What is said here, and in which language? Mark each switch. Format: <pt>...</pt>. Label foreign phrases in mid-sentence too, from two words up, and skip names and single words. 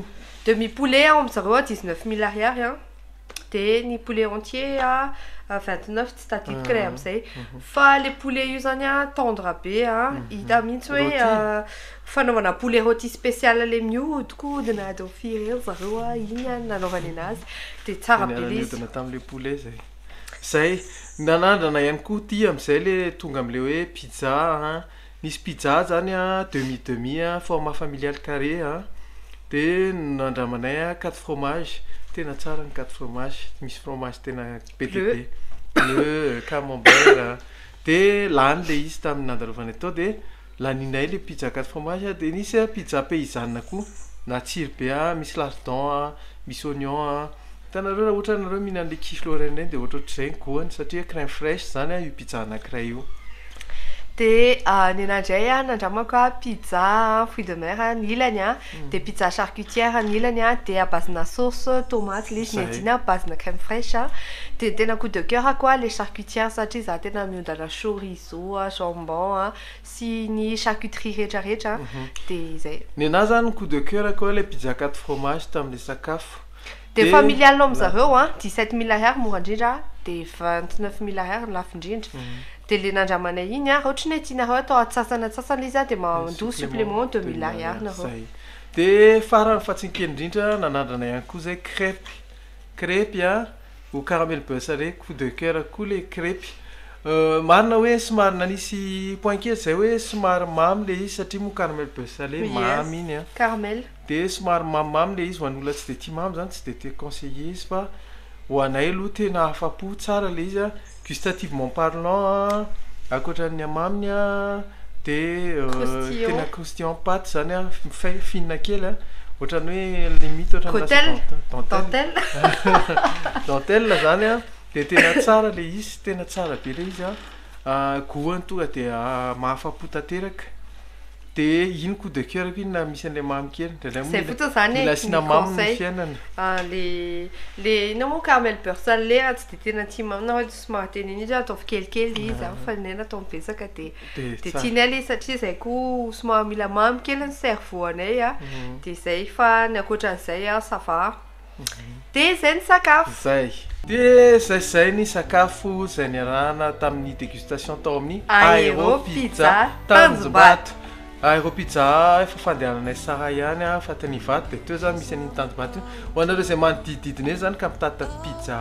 <fr>demi poulet</fr> <mg>amin'ny zareo 19 000 ariary de ny</mg> <fr>poulet entier</fr> <mg>29 tsy tadidiko lay am'izay fa le poulet io zany tendre be hita mihitsy hoe fanaovana</mg> <fr>poulet rôti spécial</fr> <mg>le mihodikohodina atao firy zareo iny nanaovany anazy de tsara be le izy tamin'le poulet zay nanandrana ihany koa ty am'izay le tonga am'le hoe pizza nisy pizza zany</mg> <fr>demi format familial</fr> <mg>carré de nandramanay 4 fromage tena tsara ny 4 fromage misy fromage tena PTP</mg> <fr>bleu camembert</fr> <mg>de lany le izy tamin'ny nandalovana atao de laninay le pizza 4 fromage de nisy</mg> <fr>pizza paysanne</fr> <mg>koa natsiro be misy lardon misy oignon tanareo raha ohatra nareo mihinana le</mg> <fr>quiche lorraine</fr> <mg>de ohatra ohatr'izay goany satria</mg> <fr>crème fraîche</fr> <mg>zany io pizza anankiray io de nenandray nandramako</mg> <fr>pizza fruits de mer</fr> <mg>ny ilany de</mg> <fr>pizza charcutière</fr> <mg>ny ilany de à base-na</mg> <fr>sauce tomate</fr> <mg>le izy nedina à base-na</mg> <fr>crème fraîche</fr> <mg>de tena</mg> <fr>coup de cœur</fr> <mg>koa le charcutière satria za tena miondana</mg> <fr>chorizo jambon</fr> <mg>sy ny charcuterie rehetrarehetra de zay nena zany</mg> <fr>coup de cœur</fr> <mg>koa le pizza 4 fromage tamin'le sakafo de familial amin'zareo 17 000 ariary mora indrindra de 29 000 ariary ny lafo indrindra de le nandramanay iny ohatra ny tianareo atao atsasana izy de mandoa supplément 2 000 ariary nareo de farany fatsinkely indrindra nanandrana ihany koa zay</mg> <fr>crêpe au caramel beurre salé coup de cœur</fr> <mg>koa le crêpe marina hoe somary nanisy point kely zay hoe somary mamy le izy satria mo</mg> <fr>caramel beurre salé</fr> <mg>mamy iny a caramel de somary mamimamy le izy ho an'olona tsy de tia mamy zany tsy de te conseiller izy fa ho anay aloha tena afapo tsara le izy a</mg> <fr>gustativement parlant</fr> <mg>akoatran'ny amaminy a de tena</mg> <fr>croustillant pâte</fr> <mg>zany a finina kely a ohatrany hoe limite ohatrany dentelle zany a de tena tsara le izy tena tsara be le izy a goany tonga de mahafapo tanteraka de iny</mg> <fr>coup de cœur</fr> <mg>iny na misy an'le mamy kely zay fotsiny zany ilaisina mamy ny fiainana le ina moa</mg> <fr>caramel beurre salé</fr> <mg>tsy de tena tia mamy na hoe somary teneny izy ataovy kelikely izy fa nay natao mibetsaka de tianay le satria zay koa somary mila mamy kely ny cerveau anay a de zay fa ny akoatran'izay a</mg> <fr>ça va</fr> <mg>de zay ny sakafo zay de zay ny sakafo zay niarahana tamin'ny dégustation tao amin'ny Aéropizza Tanjombato Aéropizza efa fandehananay sara ihany a fa tany vato de teo zany misy an'iny Tanjombato ho anareo zay manodidididina zany ka mitata pizza</mg>